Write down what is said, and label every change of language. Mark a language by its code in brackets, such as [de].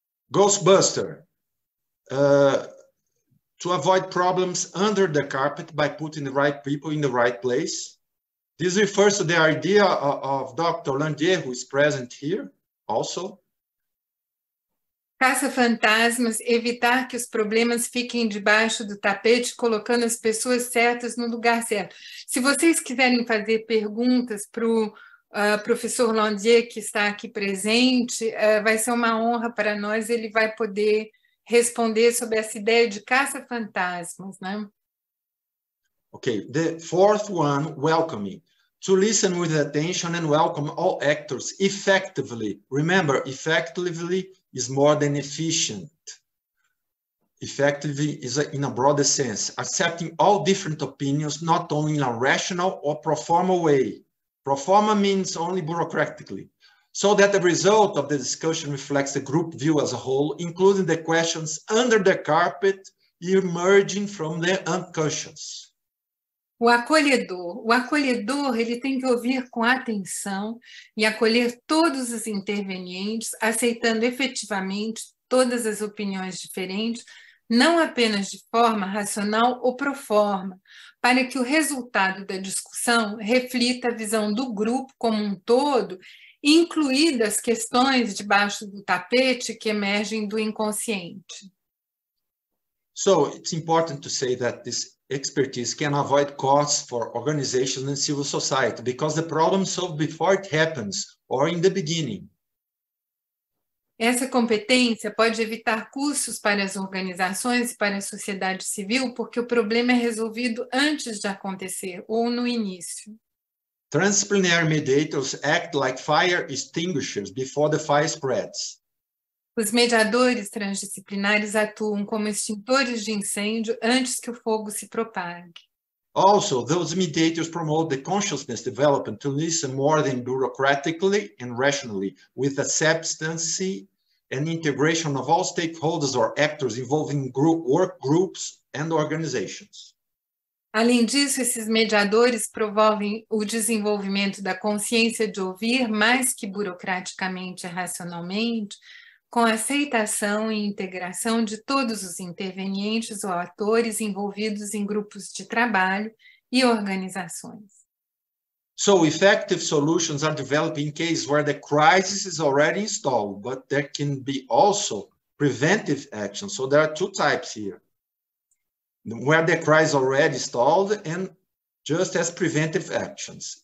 [en] Ghostbuster, to avoid problems under the carpet by putting the right people in the right place. This refers to the idea of Dr. Landier, who is present here also. [pt] Caça-fantasmas, evitar que os problemas fiquem debaixo do tapete, colocando as pessoas certas no lugar certo. Se vocês quiserem fazer perguntas para o professor Landier, que está aqui presente, vai ser uma honra para nós, ele vai poder responder sobre essa ideia de caça-fantasmas, né? [en] Okay, the fourth one, welcoming. To listen with attention and welcome all actors effectively. Remember, effectively is more than efficient. Effectively is in a broader sense, accepting all different opinions, not only in a rational or pro forma way. Pro forma means only bureaucratically, so that the result of the discussion reflects the group view as a whole, including the questions under the carpet emerging from the unconscious. [pt] O acolhedor, ele tem que ouvir com atenção e acolher todos os intervenientes, aceitando efetivamente todas as opiniões diferentes, não apenas de forma racional ou pro forma, para que o resultado da discussão reflita a visão do grupo como um todo, incluídas questões debaixo do tapete que emergem do inconsciente. [en] So it's important to say that this expertise can avoid costs for organizations and civil society because the problem is solved before it happens or in the beginning. [pt] Essa competência pode evitar custos para as organizações e para a sociedade civil porque o problema é resolvido antes de acontecer ou no início. [en] Transdisciplinary mediators act like fire extinguishers before the fire spreads. [pt] Os mediadores transdisciplinares atuam como extintores de incêndio antes que o fogo se propague. [en] Also, those mediators promote the consciousness development to listen more than bureaucratically and rationally, with the substance and integration of all stakeholders or actors involving work groups and organizations. [pt] Além disso, esses mediadores promovem o desenvolvimento da consciência de ouvir mais que burocraticamente e racionalmente, com aceitação e integração de todos os intervenientes ou atores envolvidos em grupos de trabalho e organizações. [en] So effective solutions are developed in cases where the crisis is already installed, but there can be also preventive action. So there are 2 types here, where the crisis is already installed and just as preventive actions.